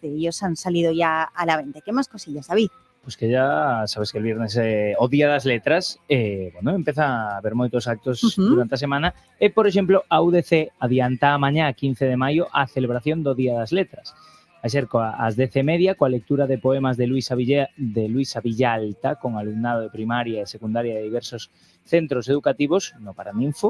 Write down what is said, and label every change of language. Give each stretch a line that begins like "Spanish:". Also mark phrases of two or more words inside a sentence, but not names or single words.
Spanish: De ellos han salido ya a la venta. ¿Qué más cosillas, David? Pues que ya sabes que el viernes
Galician: o Día das Letras, bueno, empeza a haber moitos actos durante a semana e, por exemplo, a UDC adianta mañá, 15 de maio, a celebración do Día das Letras. Vai ser ás 10:30 coa lectura de poemas de Luisa Villalta con alumnado de primaria e secundaria de diversos centros educativos no Paraninfo.